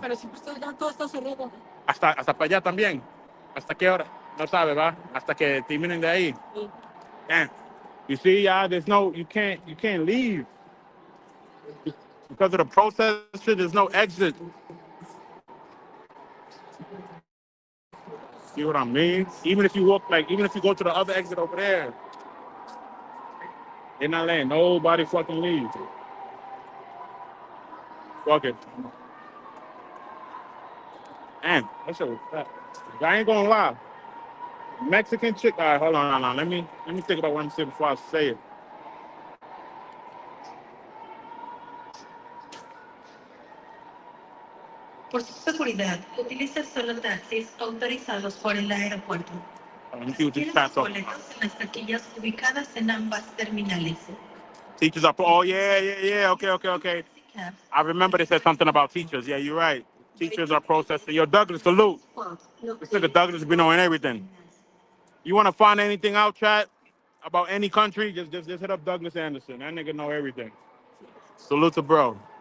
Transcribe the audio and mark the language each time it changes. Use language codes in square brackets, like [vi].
[es] pero siempre está, ya todo está cerrado. Hasta para allá también. ¿Hasta qué hora? No sabe, ¿va? Hasta que terminen de ahí. Sí. [en] Damn. You see, there's no, you can't leave. Because of the protest shit, there's no exit. See what I mean? Even if you go to the other exit over there, they're not letting nobody fucking leave. Fuck it. Man, that shit was fat. I ain't gonna lie. Mexican chick. All right, hold on. Let me think about what I'm saying before I say it. [es] Por su seguridad, utilice solo taxis autorizados por el aeropuerto. [en] Let me see what this [es] Adquiera [en] chat's [es] sus [en] talking about. [es] boletos en las taquillas ubicadas en ambas terminales. [en] Teachers are. Oh yeah. Okay. I remember they said something about teachers. Yeah, you're right. Teachers are protesting. Yo, Douglas, salute. This nigga Douglas been knowing everything. You want to find anything out, chat, about any country? Just hit up Douglas Anderson. That nigga know everything. Salute to bro.